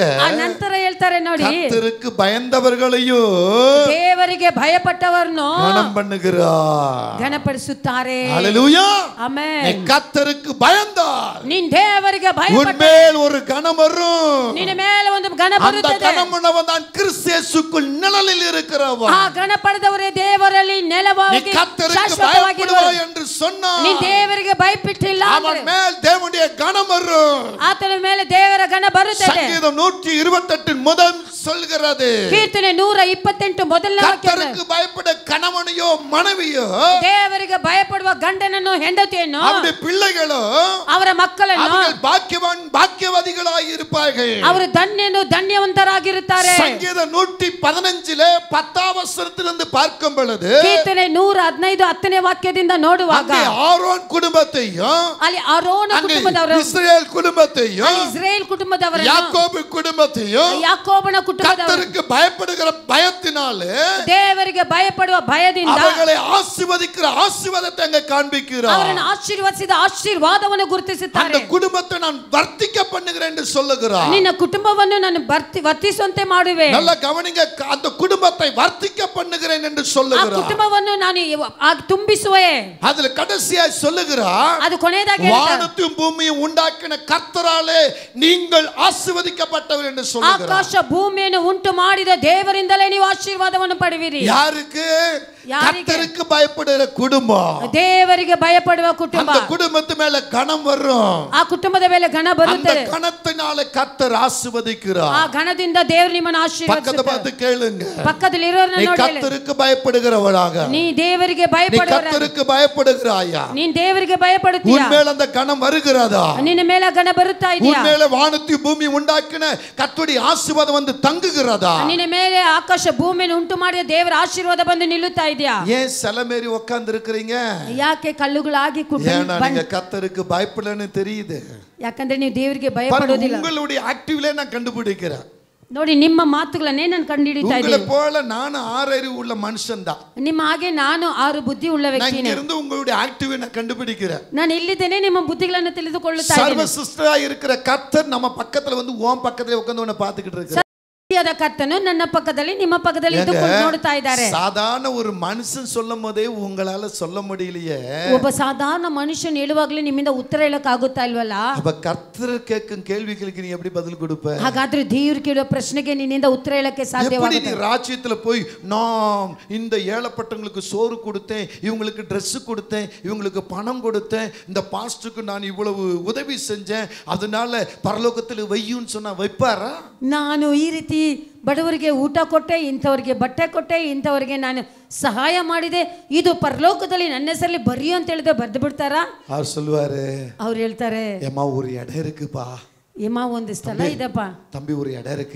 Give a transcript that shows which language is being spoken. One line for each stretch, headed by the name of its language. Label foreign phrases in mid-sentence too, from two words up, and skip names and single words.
Kannada: ಆ ನಂತರ ಹೇಳ್ತಾರೆ ನೋಡಿ,
Tamil: கர்த்தருக்கு பயந்தவர்களையும்
Kannada: ದೇವರಿಗೆ ಭಯಪಟ್ಟವರನ್ನು
Tamil: கனம் பண்ணுகிறார்.
Kannada: ಘನಪಡಿಸುತ್ತಾರೆ.
Tamil: ஹalleluya.
Kannada: ಆಮೆನ್.
Tamil: கர்த்தருக்கு பயந்தார்,
Kannada: ನೀನ್ ದೇವರಿಗೆ ಭಯಪಟ್ಟ
Tamil: உன்மேல் ஒரு கனம் வரும்.
Kannada: ನಿನ್ನ ಮೇಲೆ ಒಂದು ಘನ
Tamil: அந்த
Kannada: ಬರುತ್ತದೆ.
Tamil: கனம் உள்ளவன் தான் கிறிஸ்து இயேசுக்குள் நிழலில் இருக்கிறவன்.
Kannada: ಆ ಘನ ಪಡೆದವರೇ ದೇವರಲ್ಲಿ
Tamil: நீ
Kannada: ನೆಲವಾಗಿ
Tamil: கர்த்தருக்கு
Kannada: ಶಾಶ್ವತವಾಗಿರುವರು.
Tamil: பயப்படுவாய் என்று சொன்னான்,
Kannada: ನೀ ದೇವರಿಗೆ ಭಯಪಟ್ಟಿಲ್ಲ
Tamil: அவன் மேல் தேவனுடைய கனம் வரும்.
Kannada: ಆತನ ಮೇಲೆ ದೇವರ ಘನ ಬರುತ್ತದೆ.
Tamil: சங்கீதம் 128 முதல் சொல்கிறது,
Kannada: ಕೀರ್ತನೆ 128 ಮೊದಲನೇ ವಾಕ್ಯ,
Tamil: கர்த்தருக்கு பயப்பட கணவனையோ மனைவியோ
Kannada: ದೇವರಿಗೆ ಭಯಪಡುವ ಗಂಡನನ್ನು ಹೆಂಡತಿಯನ್ನು
Tamil: அவருடைய பிள்ளைகளோ
Kannada: ಅವರ ಮಕ್ಕಳನ್ನು
Tamil: அவர்கள் பாக்கியவாதிகளாய் இருப்பார்கள்.
Kannada: ಅವರು ಧನ್ಯವಂತರಾಗಿರುತ್ತಾರೆ.
Tamil: சங்கீதம் 115 10ஆம் வசனத்திலிருந்து பார்க்கும் பொழுது,
Kannada: ಕೀರ್ತನೆ 115 10ನೇ ವಾಕ್ಯದಿಂದ ನೋಡುವಾಗ
Tamil: அங்கே ஆரோன் குடும்பத்தையும்,
Kannada: ಅಲ್ಲಿ ಆರೋನ
Tamil: அங்கே
Kannada: ಕುಟುಂಬದವರು,
Tamil: இஸ்ரவேல் குடும்பத்தையும்,
Kannada: ಅಲ್ಲಿ ಇಸ್ರೇಲ್ ಕುಟುಂಬದವರನ್ನು,
Tamil: யாக்கோபு குடும்பத்தையும்
Kannada: ಯಾಕೋಬನ ಕುಟುಂಬದವರು
Tamil: கர்த்தருக்கு பயப்படுகிற பயத்தினாலே
Kannada: ದೇವರಿಗೆ ಭಯಪಡುವ ಭಯದಿಂದ
Tamil: அவர்களை ஆசீர்வதிக்கிற ஆசீர்வாதத்தை அங்கே காண்பிக்கிறார்.
Kannada: ಅವರನ್ನು ಆಶೀರ್ವದಿಸಿದ ಆಶೀರ್ವಾದವನ್ನು ಗುರುತಿಸುತ್ತಾರೆ.
Tamil: அந்த குடும்பத்தை நான் வர்த்திக்க பண்ணுகிறேன் என்று சொல்லுகிறார்.
Kannada: ನಿನ್ನ ಕುಟುಂಬವನ್ನು ನಾನು ವರ್ತಿಸುವಂತೆ ಮಾಡುವೆ.
Tamil: நல்ல கவனிங்க, அந்த குடும்பத்தை வர்த்திக்க பண்ணுகிறேன் என்று
Kannada: ಆ
Tamil: சொல்லுகிறார்.
Kannada: ಕುಟುಂಬವನ್ನು ನಾನು ತುಂಬಿಸುವೆ.
Tamil: அதுல கடைசியாய் சொல்லுகிறார்,
Kannada: ಅದು ಕೊನೆಯದಾಗಿ ಹೇಳ್ತಾರೆ,
Tamil: வானத்தையும் பூமியையும் உண்டாக்கின கர்த்தராலே நீங்கள் ஆசீர்வதிக்கப்பட்டவர் என்று சொல்லுகிறார்.
Kannada: ಆಕಾಶ ಭೂಮಿಯನ್ನು ಉಂಟು ಮಾಡಿದ ದೇವರಿಂದಲೇ ನೀವು ಆಶೀರ್ವಾದವನ್ನು ಪಡೆವಿರಿ.
Tamil: யாருக்கு? கர்த்தருக்கு பயப்படுகிற குடும்பம்.
Kannada: ದೇವರಿಗೆ ಭಯಪಡುವ ಕುಟುಂಬ.
Tamil: அந்த குடும்பத்து மேல கனம் வரும்.
Kannada: ಆ ಕುಟುಂಬದ ಮೇಲೆ ಘನ
Tamil: அந்த
Kannada: ಬರುತ್ತದೆ.
Tamil: கனத்தினால கர்த்தர் ஆசீர்வதிக்கிறார்.
Kannada: ಆ ಘನದಿಂದ ದೇವರು ನಿಮ್ಮನ್ನು
Tamil: பக்கத்தை பார்த்து
Kannada: ಆಶೀರ್ವದಿಸುತ್ತಾರೆ.
Tamil: கேளுங்க,
Kannada: ಪಕ್ಕದಲ್ಲಿ ಇರೋರನ್ನ
Tamil: நீ
Kannada: ನೋಡಿ,
Tamil: கர்த்தருக்கு பயப்படுகிறவளாக,
Kannada: ನೀ ದೇವರಿಗೆ
Tamil: நீ
Kannada: ಭಯಪಡುವ,
Tamil: கர்த்தருக்கு பயப்படுகிறாயா?
Kannada: ನೀನ್ ದೇವರಿಗೆ ಭಯಪಡುತ್ತೀಯ,
Tamil: உன் மேல அந்த கனம் வருகிறதா?
Kannada: ನಿನ್ನ ಮೇಲೆ ಘನ ಬರುತ್ತಾ ಇದೆಯಾ?
Tamil: உன் மேல வானத்தையும் பூமி உண்டாக்கின கர்த்தருடைய ஆசீர்வாதம் வந்து தங்குகிறதா?
Kannada: ನಿನ್ನ ಮೇಲೆ ಆಕಾಶ ಭೂಮಿಯನ್ನು ಉಂಟು ಮಾಡಿದ ದೇವರ ಆಶೀರ್ವಾದ ಬಂದು ನಿಲ್ಲುತ್ತಾ ಇದೆಯಾ?
Tamil: ஏன் சலமேறி உட்கார்ந்து இருக்கிறீங்க?
Kannada: ಯಾಕೆ ಕಲ್ಲುಗಳಾಗಿ
Tamil: ஏன்னா நீங்க கர்த்தருக்கு பயப்படலன்னு தெரியுது.
Kannada: ಯಾಕಂದ್ರೆ ನೀವು ದೇವರಿಗೆ ಭಯಪಡೋದಿಲ್ಲ.
Tamil: உங்களுடைய ஆக்டிவ்ல நான் கண்டுபிடிக்கிறேன்.
Kannada: ನೋಡಿ ನಿಮ್ಮ ಮಾತುಗಳನ್ನೇ ನಾನು ಕಂಡುಹಿಡಿತಾ
Tamil: உங்களை
Kannada: ಇದ್ದೀನಿ.
Tamil: போல நானும் 6 அறிவு உள்ள மனுஷன் தான்.
Kannada: ನಿಮ್ಮ ಹಾಗೆ ನಾನು 6 ಬುದ್ಧಿ ಉಳ್ಳ
Tamil: நான்
Kannada: ವ್ಯಕ್ತಿನೇ.
Tamil: இங்க இருந்து உங்களுடைய ஆக்டிவை நான் கண்டுபிடிக்கிறேன்.
Kannada: ನಾನು ಇಲ್ಲಿದ್ದೇನೆ ನಿಮ್ಮ ಬುದ್ಧಿಗಳನ್ನು ತಿಳಿದುಕೊಳ್ಳುತ್ತಾ
Tamil: சர்வ
Kannada: ಇದ್ದೇನೆ.
Tamil: சிருஷ்டியா இருக்கிற கர்த்தர் நம்ம பக்கத்துல வந்து உன் பக்கத்துல உட்கார்ந்து உன்னை பார்த்துக்கிட்டு இருக்கிறார்.
Kannada: ಸತ್ಯದ ಕರ್ತನು ನನ್ನ ಪಕ್ಕದಲ್ಲಿ ನಿಮ್ಮ ಪಕ್ಕದಲ್ಲಿ ಇದ್ದುಕೊಂಡು ನೋಡ್ತಾ ಇದ್ದಾರೆ.
Tamil: சாதாரண ஒரு மனுஷன் சொல்லும் போதே உங்களால சொல்ல முடியலையே.
Kannada: ಒಬ್ಬ ಸಾಧಾರಣ ಮನುಷ್ಯನ್ ಹೇಳುವಾಗಲೇ ನಿಮ್ಮಿಂದ ಉತ್ತರ ಹೇಳಕ್ ಆಗುತ್ತಾ ಇಲ್ವಲ್ಲ?
Tamil: அப்ப கர்த்தர் கேட்கும் கேள்விகளுக்கு நீ எப்படி பதில் கொடுப்ப?
Kannada: ಹಾಗಾದ್ರೆ ದೇವರು ಕೇಳುವ ಪ್ರಶ್ನೆಗೆ ನಿನ್ನಿಂದ ಉತ್ತರ ಹೇಳಕ್ಕೆ ಸಾಧ್ಯವಾಗುತ್ತಾ?
Tamil: எப்படி நீ ராஜ்யத்துல போய் நான் இந்த ஏழைப்பட்டவங்களுக்கு சோறு கொடுத்தேன், இவங்களுக்கு Dress கொடுத்தேன், இவங்களுக்கு பணம் கொடுத்தேன், இந்த பாஸ்டருக்கு நான் இவ்வளவு உதவி செஞ்சேன், அதனால பரலோகத்துல வையுன்னு சொன்னா வைப்பாரா?
Kannada: ನಾನು ಈ ರೀತಿ ಬಡವರಿಗೆ ಊಟ ಕೊಟ್ಟೆ, ಇಂಥವರಿಗೆ ಬಟ್ಟೆ ಕೊಟ್ಟೆ, ಇಂಥವರಿಗೆ ನಾನು ಸಹಾಯ ಮಾಡಿದೆ, ಇದು ಪರಲೋಕದಲ್ಲಿ ನನ್ನ ಹೆಸರಲ್ಲಿ ಬರೀ ಅಂತ ಹೇಳಿದ್ರೆ ಬರೆದು ಬಿಡ್ತಾರಾ?
Tamil: அவர் சொல்லுவாரு,
Kannada: ಅವ್ರು ಹೇಳ್ತಾರೆ,
Tamil: ஏமா ஒரு இடம் இருக்குப்பா,
Kannada: ಏಮ ಒಂದು ಸ್ಥಳ ಇದೆಪ್ಪ,
Tamil: தம்பி ஒரு இடம் இருக்கு,